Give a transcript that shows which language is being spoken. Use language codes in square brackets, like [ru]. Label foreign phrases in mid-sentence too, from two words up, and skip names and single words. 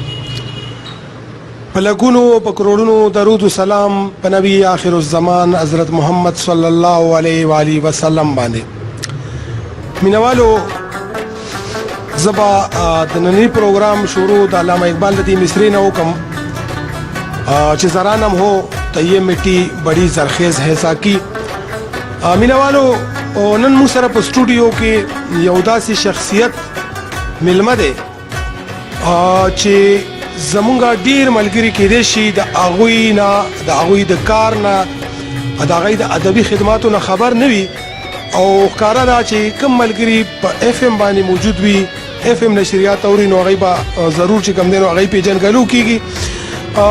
[ps] په لګونو په کروڑونو درود و سلام په نبی آخر الزمان حضرت محمد صلی الله علیه و آله وسلم باندې. مینوالو زبا د نننی پروګرام شروع د علامه اقبال د مصری نه وکم چې [ur] زرانم هو تیه مټی بڑی زرخیز ہے ساکی. [ps] مینوالو نن مو سره په سټوډیو کې یو داسې شخصیت ملمه دی چې زمونږ ډیر ملګری کېدای شي د هغوی د کار نه د هغوی د ادبي خدماتو نه خبر نه وي او ښکاره ده چې کوم ملګري په اف ام باندې موجود وي، اف ام نشریات اوري، نو هغوی به ضرور چې کوم دی نو هغوی پیژنګلو کېږي.